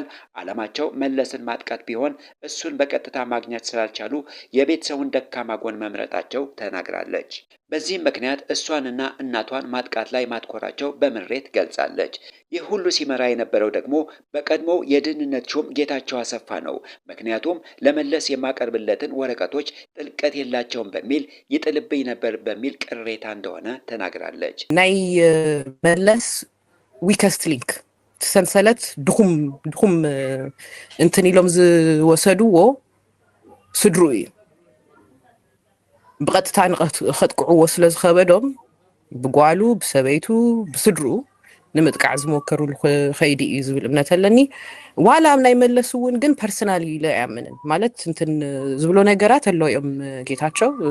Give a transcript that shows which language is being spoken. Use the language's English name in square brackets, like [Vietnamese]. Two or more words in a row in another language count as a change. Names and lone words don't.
[Amharic] ዓላማቸው መለስን ማጥቃት ቢሆን እሱን በቀጥታ ማግኘት ስላልቻሉ የቤተሰቡን ደካማ ጎን መምረጣቸው ተናግራለች። በዚህም ምክንያት እሷንና እናቷን ማጥቃት ላይ ማትኮራቸው በምሬት ገልጻለች። ይህ ሁሉ ሲመራ የነበረው ደግሞ በቀድሞው የደህንነት ሹም ጌታቸው አሰፋ ነው። ምክንያቱም ለመለስ የማቀርብለትን ወረቀቶች ጥልቀት የላቸውም በሚል ይጥልብኝ ነበር በሚል ቅሬታ እንደሆነ ተናግራለች። [Tigrinya] ናይ መለስ [English] weakest link [Tigrinya] ሰንሰለት ድኹም እንትን ኢሎም ዝወሰድዎ ስድሩ እዩ ብቐጥታ ንኸጥቅዕዎ ስለ ዝኸበዶም ብጓሉ ብሰበይቱ ብስድሩ ንምጥቃዕ ዝሞከሩሉ ኸይዲ እዩ ዝብል እምነት ኣለኒ ዋላ ኣብ ናይ መለስ እውን ግን ፐርሰናሊ ኢለ ኣያምንን ማለት እንትን ዝብሎ ነገራት ኣሎ እዮም ጌታቸው